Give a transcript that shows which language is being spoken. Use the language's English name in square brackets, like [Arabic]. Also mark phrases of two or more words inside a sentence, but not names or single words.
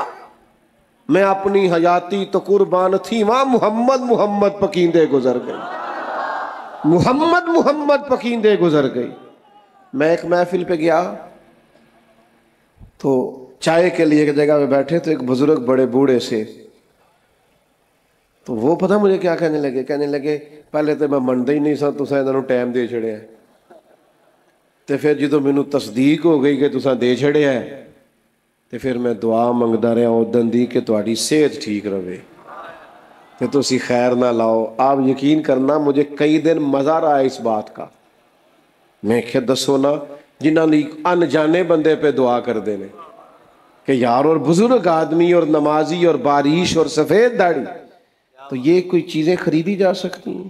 [Punjabi] میں اپنی حیاتی تو قربان تھی وہاں محمد محمد پکیندے گزر گئی، محمد محمد پکیندے گزر گئی. [Urdu] میں ایک محفل پہ گیا تو چائے کے لیے ایک جگہ پہ بیٹھے تو ایک بزرگ بڑے بوڑھے سے، تو وہ پتہ مجھے کیا کہنے لگے [Punjabi] پہلے تو میں منتا ہی نہیں سا تساں انہاں نوں ٹائم دے چھڑیا ہے، تے پھر جدوں مینوں تصدیق ہو گئی کہ تساں دے چھڑیا ہے تے پھر میں دعا منگدا رہا اودن دی کہ تہاڈی صحت ٹھیک رہے تے تسی خیر نہ لاؤ. [Urdu] آپ یقین کرنا مجھے کئی دن مزہ رہا اس بات کا. [Punjabi] میں کہ دسو نا جنہاں نے انجانے بندے پہ دعا کر دینے کہ یار، [Urdu] اور بزرگ آدمی اور نمازی اور باریش اور سفید داڑھی، تو یہ کوئی چیزیں خریدی جا سکتی ہیں؟